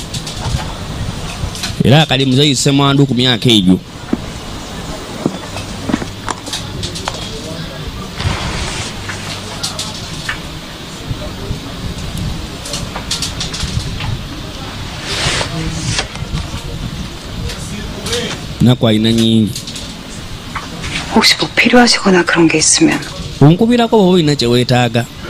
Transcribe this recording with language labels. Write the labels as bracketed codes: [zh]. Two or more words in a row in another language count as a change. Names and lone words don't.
[lg] era akali muzeyise mwandu ku myaka egyo naku alina nyingi [ko] 혹시 뭐 필요하시거나 그런 게 있으면 [lg] onkubirako bwoba olina kyeweetaaga